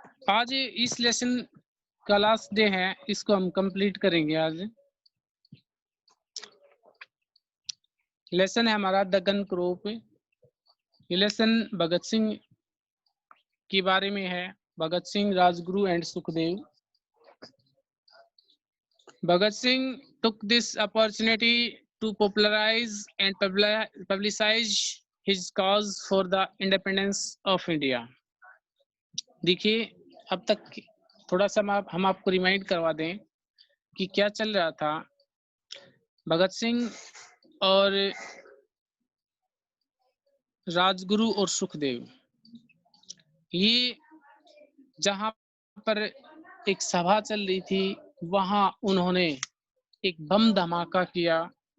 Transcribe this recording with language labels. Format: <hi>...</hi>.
<hi>आज इस लेसन का लास्ट डे है, इसको हम कंप्लीट करेंगे आज। लेसन है हमारा द गन क्रॉप। ये लेसन भगत सिंह के बारे में है। Bhagat Singh, Rajguru and Sukhdev.</hi> <en>Bhagat Singh took this opportunity to popularize and publicize his cause for the independence of India.</en> <hi>देखिए, अब तक थोड़ा सा हम आपको रिमाइंड करवा दें कि क्या चल रहा था। भगत सिंह और राजगुरु और सुखदेव, ये जहां पर एक सभा चल रही थी, वहां उन्होंने एक बम धमाका किया।</hi>